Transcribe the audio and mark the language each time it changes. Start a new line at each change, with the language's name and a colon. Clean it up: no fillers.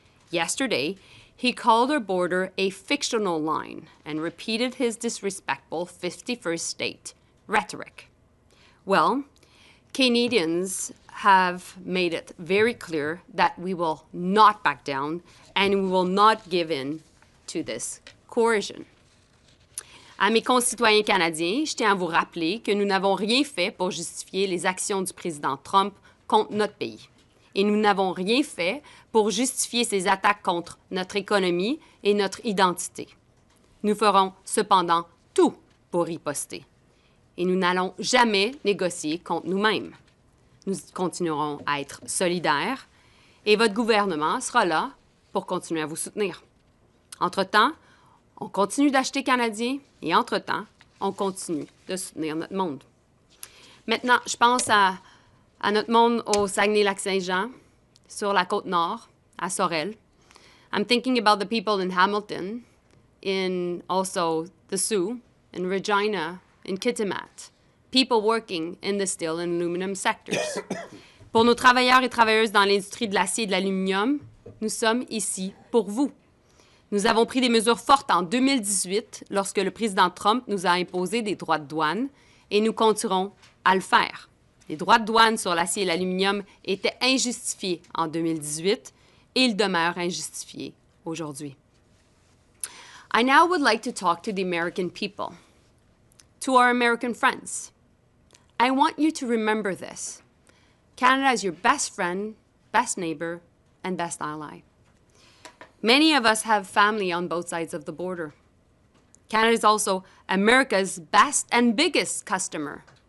English: Yesterday, he called our border a fictional line and repeated his disrespectful 51st state rhetoric. Well, Canadians have made it very clear that we will not back down and we will not give in to this coercion.
French: À mes concitoyens canadiens, je tiens à vous rappeler que nous n'avons rien fait pour justifier les actions du président Trump contre notre pays. et nous n'avons rien fait pour justifier ces attaques contre notre économie et notre identité. Nous ferons cependant tout pour riposter. Et nous n'allons jamais négocier contre nous-mêmes. Nous continuerons à être solidaires et votre gouvernement sera là pour continuer à vous soutenir. Entre-temps, on continue d'acheter canadien et entre-temps, on continue de soutenir notre monde. Maintenant, je pense à notre monde au Saguenay-Lac-Saint-Jean, sur la Côte-Nord, à Sorel.
English: I'm thinking about the people in Hamilton, in also the Sioux, in Regina, in Kitimat, people working in the steel and aluminum sectors.
French: Pour nos travailleurs et travailleuses dans l'industrie de l'acier et de l'aluminium, nous sommes ici pour vous. Nous avons pris des mesures fortes en 2018 lorsque le président Trump nous a imposé des droits de douane et nous continuerons à le faire. Les droits de douane sur l'acier et l'aluminium étaient injustifiés en 2018 et ils demeurent injustifiés aujourd'hui.
English: I now would like to talk to the American people, to our American friends. I want you to remember this. Canada is your best friend, best neighbor, and best ally. Many of us have family on both sides of the border. Canada is also America's best and biggest customer.